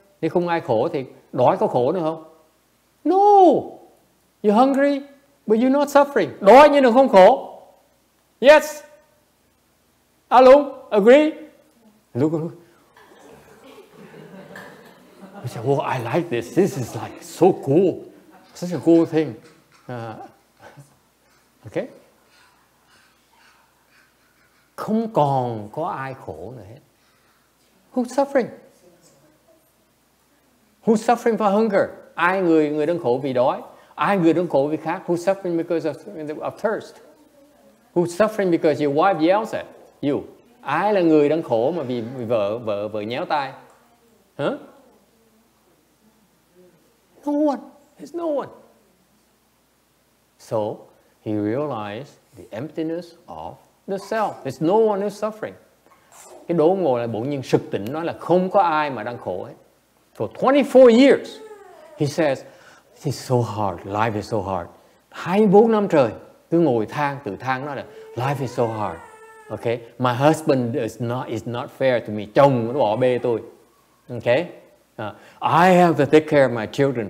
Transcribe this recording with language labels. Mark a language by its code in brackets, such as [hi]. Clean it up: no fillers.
[vi] Nếu không ai khổ thì đói có khổ nữa không? [en] No. You're hungry, but you're not suffering. [vi] Đói nhưng mà không khổ. Yes. [en] Alo, agree? Look. I said, well, I like this. This is like so cool. Such a cool thing. Okay? [vi] Không còn có ai khổ nữa hết. [en] Who's suffering? Who's suffering for hunger? [vi] Ai người đang khổ vì đói? Ai người đang khổ vì khát? [en] Who's suffering because of thirst? Who's suffering because your wife yells at you? [vi] Ai là người đang khổ mà vì vợ nhéo tai? Huh? [en] No one. There's no one. So he realized the emptiness of the self. There's no one who's suffering. [vi] Cái đố ngồi là bỗng nhiên sực tỉnh nói là không có ai mà đang khổ hết. [en] For 24 years, he says, it's so hard, life is so hard. [vi] 24 năm trời, cứ ngồi tự than nói là [en] life is so hard. Okay, my husband is not fair to me. [vi] Chồng nó bỏ bê tôi. [en] Okay, I have to take care of my children.